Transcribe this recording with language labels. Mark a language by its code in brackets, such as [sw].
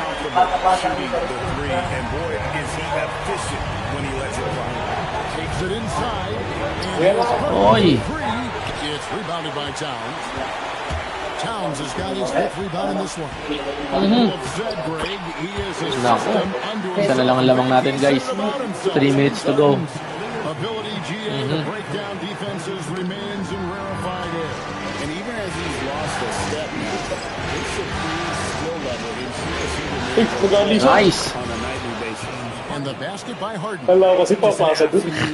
[en] Shooting the three, and boy, is he efficient when he lets it fly. Takes it inside. Oy. It's rebounded by Towns. Towns has got his fifth rebound in this one. [tl] Isa na lang ang lamang natin, guys. [en] 3 minutes to go. Ability GA to break down defenses remains in rarefied air. And even as he's lost a step, it's a nice. And the basket by Harden. [tl] Hello, kasi papasa dun.